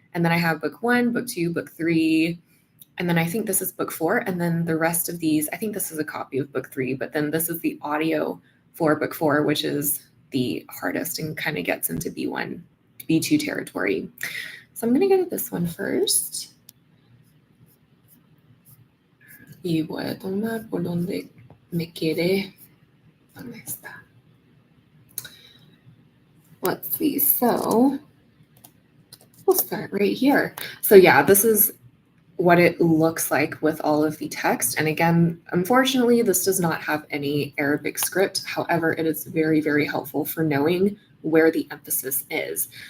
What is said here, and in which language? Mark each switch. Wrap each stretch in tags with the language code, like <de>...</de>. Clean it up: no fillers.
<en>And then I have book 1, book 2, book 3, and then I think this is book 4. And then the rest of these, I think this is a copy of book 3, but then this is the audio for book 4, which is the hardest and kind of gets into B1, B2 territory. So I'm going to go to this one first.</en> <es>Y voy a tomar por donde me quede. ¿Dónde está?</es> <en>Let's see. So we'll start right here. So yeah, this is what it looks like with all of the text. And again, unfortunately, this does not have any Arabic script. However, it is very, very helpful for knowing where the emphasis is.</en>